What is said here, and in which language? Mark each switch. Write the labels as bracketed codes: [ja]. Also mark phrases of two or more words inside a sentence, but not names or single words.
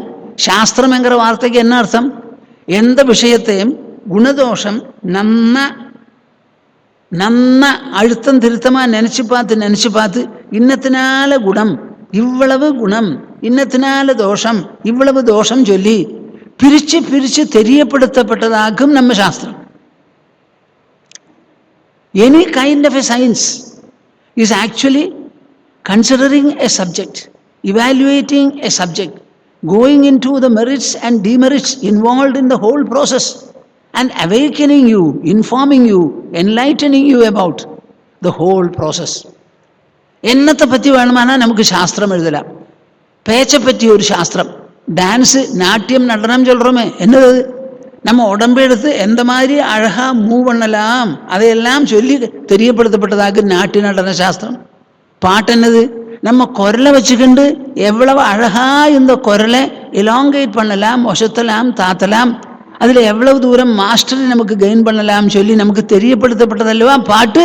[ta] சாஸ்திரம் என்கிற வார்த்தைக்கு என்ன அர்த்தம்? எந்த விஷயத்தையும் குணதோஷம் நன்ன அழுத்தம் திருத்தமாக நினச்சி பார்த்து இன்னத்தினால குணம் இவ்வளவு குணம், இன்னத்தினால தோஷம் இவ்வளவு தோஷம் சொல்லி பிரித்து தெரியப்படுத்தப்பட்டதாகும் நம்ம சாஸ்திரம். [en] Any kind of a science is actually considering a subject, evaluating a subject, going into the merits and demerits involved in the whole process and awakening you, informing you, enlightening you about the whole process. [ta] என்னத்தை பற்றி வேணுமென்னா நமக்கு சாஸ்திரம் எழுதலாம். பேச்சை பற்றி ஒரு சாஸ்திரம், டான்ஸு நாட்டியம் நடனம் சொல்கிறோமே, என்னது? நம்ம உடம்பெடுத்து எந்த மாதிரி அழகா மூவ் பண்ணலாம் அதையெல்லாம் சொல்லி தெரியப்படுத்தப்பட்டதாக நாட்டிய நடன சாஸ்திரம். பாட்டு என்னது? நம்ம குரலை வச்சுக்கிண்டு எவ்வளவு அழகா இந்த குரலை எலாங்கேட் பண்ணலாம், ஒசத்தலாம், தாத்தலாம், அதில் எவ்வளவு தூரம் மாஸ்டரி நமக்கு கெயின் பண்ணலாம் சொல்லி நமக்கு தெரியப்படுத்தப்பட்டதல்லவா பாட்டு.